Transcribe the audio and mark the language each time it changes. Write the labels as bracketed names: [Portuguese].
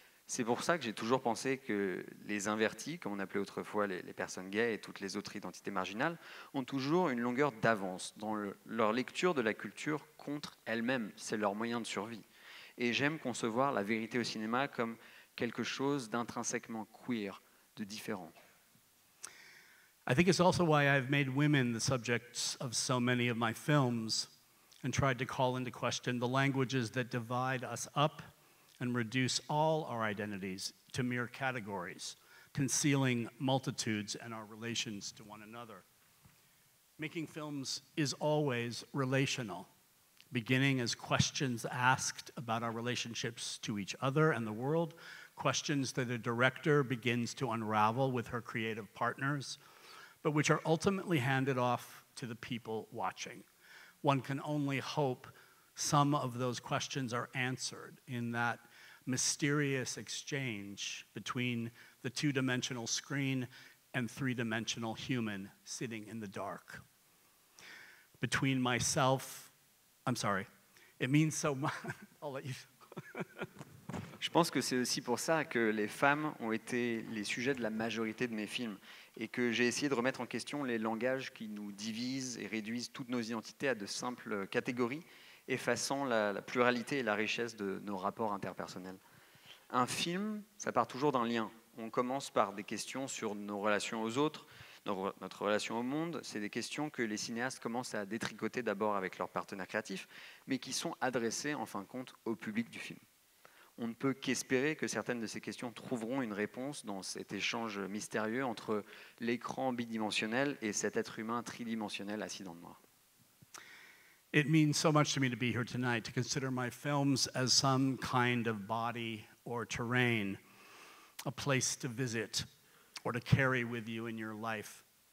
[French] C'est pour ça que j'ai toujours pensé que les invertis, comme on appelait autrefois les personnes gays et toutes les autres identités marginales, ont toujours une longueur d'avance dans leur lecture de la culture contre elle-même. C'est leur moyen de survie. Et j'aime concevoir la vérité au cinéma comme quelque chose d'intrinsèquement queer, de différent. [English] I think it's also why I've made women the subjects of so many of my films and tried to call into question the languages that divide us up and reduce all our identities to mere categories, concealing multitudes and our relations to one another. Making films is always relational, beginning as questions asked about our relationships to each other and the world, questions that a director begins to unravel with her creative partners, but which are ultimately handed off to the people watching. One can only hope some of those questions are answered in that mysterious exchange between the two-dimensional screen and three-dimensional human sitting in the dark. Between myself, I'm sorry, it means so much. I'll let you. [French] Je pense que c'est aussi pour ça que les femmes ont été les sujets de la majorité de mes films et que j'ai essayé de remettre en question les langages qui nous divisent et réduisent toutes nos identités à de simples catégories, effaçant la pluralité et la richesse de nos rapports interpersonnels. Un film, ça part toujours d'un lien. On commence par des questions sur nos relations aux autres, notre relation au monde. C'est des questions que les cinéastes commencent à détricoter d'abord avec leurs partenaires créatifs, mais qui sont adressées en fin de compte au public du film. On ne peut qu'espérer que certaines de ces questions trouveront une réponse dans cet échange mystérieux entre l'écran bidimensionnel et cet être humain tridimensionnel assis dans le noir. [English] It means so much to me to be here tonight, to consider my films as some kind of body or terrain, a place to visit or to carry with you in your life.